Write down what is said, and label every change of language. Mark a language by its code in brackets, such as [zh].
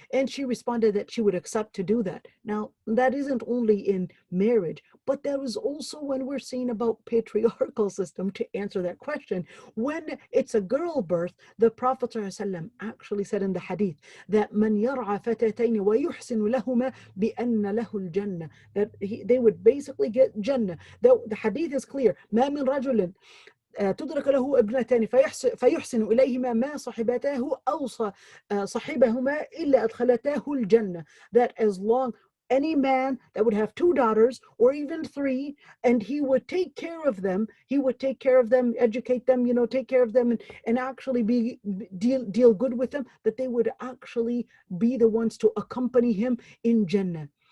[en] And she responded that she would accept to do that. Now, that isn't only in marriage, but that was also when we're seeing about patriarchal system, to answer that question. When it's a girl birth, the Prophet ﷺ actually said in the hadith that [ar] man yar'a fatatayn wa yuhsinu lahuma bi anna lahu al-jannah, [en] that they would basically get Jannah. The hadith is clear. [ar] ما من رجل تدرك له ابنتان فيحسن إليهما ما صحبتاه أو صحبهما إلا أدخلتاه الجنة. [en] That as long any man that would have two daughters or even three, and he would take care of them, educate them, take care of them, and actually deal good with them, that they would actually be the ones to accompany him in Jannah.